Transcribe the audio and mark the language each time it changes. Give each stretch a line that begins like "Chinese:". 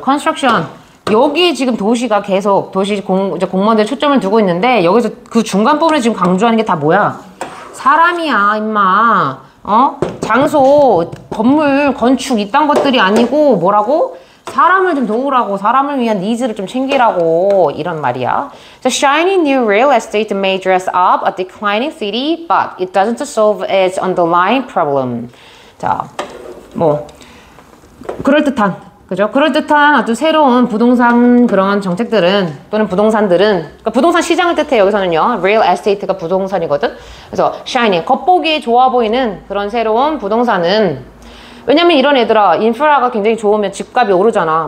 Korean: 컨스트럭션 여기에 지금 도시가 계속 이제 공무원들 초점을 두고 있는데 여기서 그 중간 부분에 지금 강조하는 게 다 뭐야? 사람이야, 임마. 장소, 건물, 건축 이딴 것들이 아니고 뭐라고? 사람을 좀 도우라고, 사람을 위한 니즈를 좀 챙기라고 이런 말이야.
English: The shiny new real estate may dress up a declining city, but it doesn't solve its underlying problem.
Korean: 자, 뭐 그럴듯한 그죠? 그럴듯한 아주 새로운 부동산 그런 정책들은 또는 부동산들은 그러니까 부동산 시장을 뜻해요. 여기서는요. real estate가 부동산이거든. 그래서 shiny 겉보기 좋아 보이는 그런 새로운 부동산은 왜냐면 이런 애들아 인프라가 굉장히 좋으면 집값이 오르잖아.